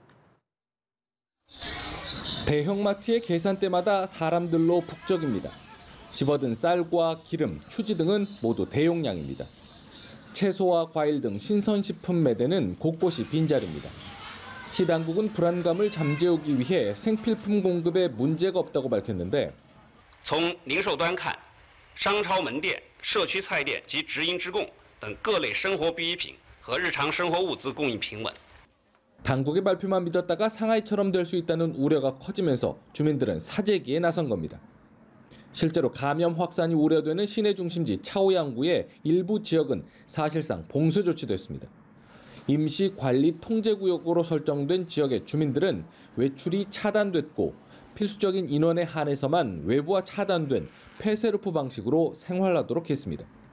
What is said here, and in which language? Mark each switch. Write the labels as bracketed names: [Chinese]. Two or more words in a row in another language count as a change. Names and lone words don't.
[Korean] 대형마트의 계산대마다 사람들로 북적입니다. 집어든 쌀과 기름, 휴지 등은 모두 대용량입니다. 채소와 과일 등 신선식품 매대는 곳곳이 빈자리입니다. 시 당국은 불안감을 잠재우기 위해 생필품 공급에 문제가 없다고 밝혔는데 [Chinese] 从零售端看，商超门店、社区菜店及直营直供等各类生活必需品和日常生活物资供应平稳。 [Korean] 당국의 발표만 믿었다가 상하이처럼 될 수 있다는 우려가 커지면서 주민들은 사재기에 나선 겁니다. 실제로 감염 확산이 우려되는 시내 중심지 차오양구의 일부 지역은 사실상 봉쇄 조치됐습니다. 임시 관리 통제구역으로 설정된 지역의 주민들은 외출이 차단됐고 필수적인 인원에 한해서만 외부와 차단된 폐쇄루프 방식으로 생활하도록 했습니다.